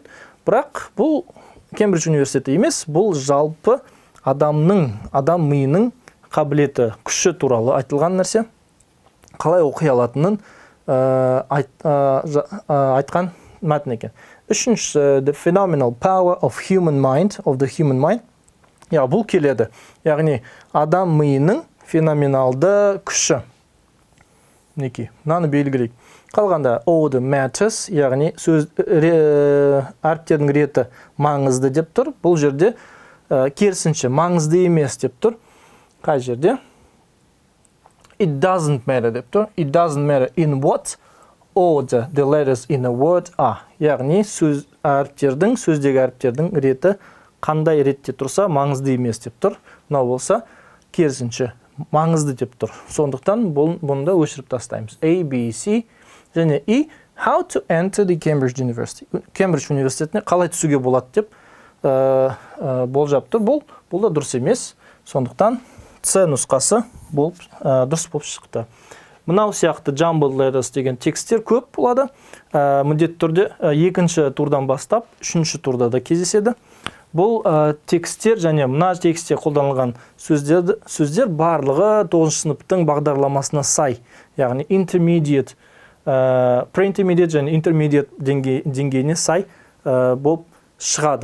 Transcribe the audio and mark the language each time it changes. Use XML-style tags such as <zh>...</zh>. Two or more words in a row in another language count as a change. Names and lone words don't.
<kk>Бірақ бұл Cambridge университеті емес, бұл жалпы адам миының қабілеті, күші туралы айтылған нәрсе. Қалай оқи алатынын айтқан мәтін екен. Үшіншісі,</kk> <en>the phenomenal power of the human mind.</en> <kk>Бұл келеді. Яғни, адам миының феноменалды күші. Мынаны белгілейік. Қалғанда</kk> <en>all the matters,</en> <kk>яғни әріптердің реті маңызды деп тұр. Бұл жерде керісінше маңызды емес деп тұр. Қай жерде?</kk> <en>It doesn't matter</en> <kk>деп тұр.</kk> <en>It doesn't matter in what order the letters in a word are.</en> <kk>Яғни сөздегі әріптердің реті қандай ретте тұрса маңызды емес деп тұр. Мынау болса керісінше маңызды деп тұр. Сондықтан бұны да өшіріп тастаймыз. A, B, C және E.</kk> <en>How to enter the Cambridge University.</en> <kk>Cambridge университетіне қалай түсуге болады деп болжап тұр. Бұл да дұрыс емес. Сондықтан C нұсқасы дұрыс болып шықты. Мынау сияқты</kk> <en>jumbled letters</en> <kk>деген тексттер көп болады. Міндетті түрде екінші турдан бастап, үшінші турда да кездеседі. Бұл тексттер және мына текстте қолданылған сөздер барлығы 9 сыныптың бағдарламасына сай. Яғни</kk> <en>intermediate, pre-intermediate</en> <kk>және intermediate деңгейіне сай болып шығады.</kk>